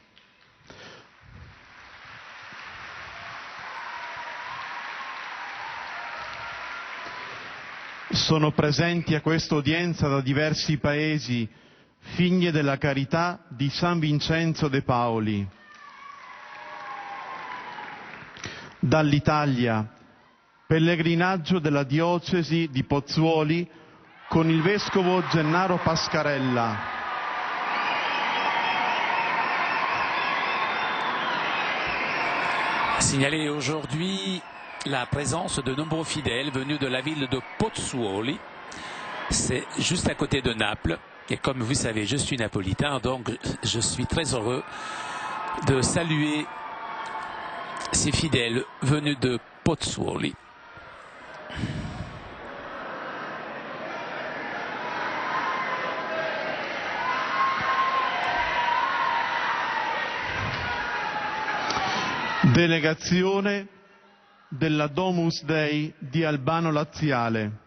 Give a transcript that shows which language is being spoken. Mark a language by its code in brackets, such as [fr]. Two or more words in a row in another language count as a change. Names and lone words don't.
[it] Sono presenti a questa udienza da diversi paesi figlie della carità di San Vincenzo de Paoli. Dall'Italia, pellegrinaggio della diocesi di Pozzuoli con il vescovo Gennaro Pascarella. [fr] Signalé aujourd'hui la présence de nombreux fidèles venus de la ville de Pozzuoli. C'est juste à côté de Naples. Et comme vous savez, je suis napolitain, donc je suis très heureux de saluer ces fidèles venus de Pozzuoli. [it] Delegazione della Domus Dei di Albano Laziale.